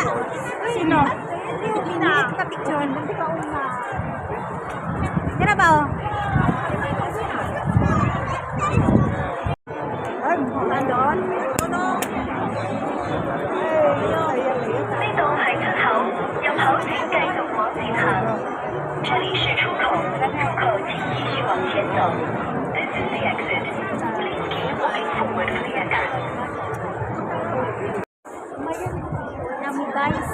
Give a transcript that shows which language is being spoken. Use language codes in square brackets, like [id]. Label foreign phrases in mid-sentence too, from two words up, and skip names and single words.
[tl] Sino? Hindi ka picture. Hindi ka una. Dira ba oh? Ay, andon. [zh] 飞走海豚号，要跑请改走黄金航。这里是出口，出口请继续往前走。 [en] This is the exit. Please keep moving forward for the exit. [tl] Dami guys.